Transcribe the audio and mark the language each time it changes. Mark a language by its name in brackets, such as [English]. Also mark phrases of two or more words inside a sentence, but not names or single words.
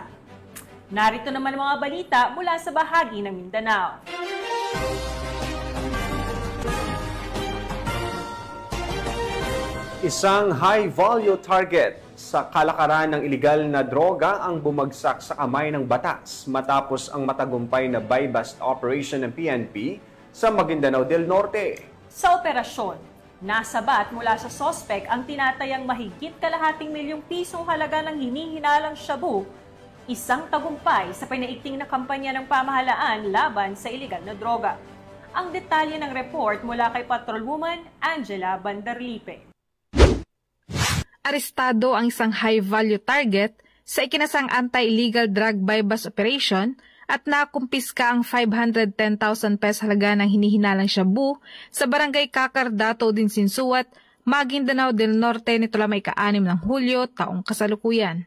[Filipino] Narito naman ang mga balita mula sa bahagi ng Mindanao. Isang [English] high-value target [Filipino] sa kalakaran ng ilegal na droga ang bumagsak sa kamay ng batas matapos ang matagumpay na [English] buy-bust operation [Filipino] ng PNP sa Maguindanao del Norte. Sa operasyon, nasabat mula sa sospek ang tinatayang mahigit kalahating milyong pisong halaga ng hinihinalang shabu, isang tagumpay sa pinaigting na kampanya ng pamahalaan laban sa ilegal na droga. Ang detalye ng report mula kay Patrolwoman Angela Bandarlipe. Arestado ang isang [English] high-value target [Filipino] sa ikinasang [English] anti-illegal drug buy-bust operation [Filipino] at nakumpiska ang 510,000 pesos halaga ng hinihinalang shabu sa barangay Kakardato din Sinsuat, Maguindanao del Norte nito lamang ika-6 ng Hulyo taong kasalukuyan.